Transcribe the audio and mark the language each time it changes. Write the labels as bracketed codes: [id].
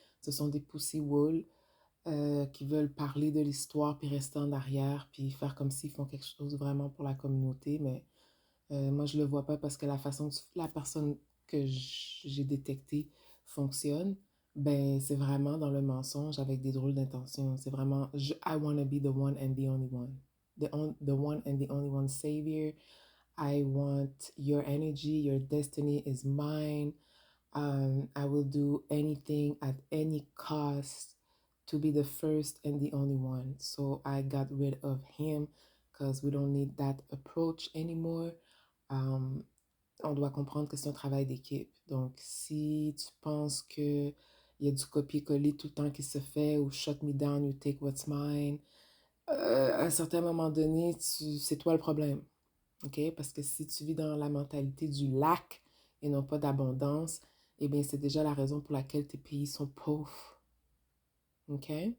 [fr] Ce sont des pussy wool qui veulent parler de l'histoire puis rester en arrière puis faire comme s'ils font quelque chose vraiment pour la communauté. Mais moi, je le vois pas parce que la façon que la personne que j'ai détectée fonctionne, ben, c'est vraiment dans le mensonge avec des drôles d'intentions. C'est vraiment, [en] I want to be the one and the only one. The one and the only one savior. I want your energy, your destiny is mine. I will do anything at any cost to be the first and the only one. So I got rid of him because we don't need that approach anymore. Um, [fr] on doit comprendre que c'est un travail d'équipe. Donc, si tu penses que il y a du copier-coller tout le temps qui se fait ou [en] shut me down, you take what's mine, [fr] à un certain moment donné, c'est toi le problème. OK? Parce que si tu vis dans la mentalité du lac et non pas d'abondance, eh bien, c'est déjà la raison pour laquelle tes pays sont pauvres. OK?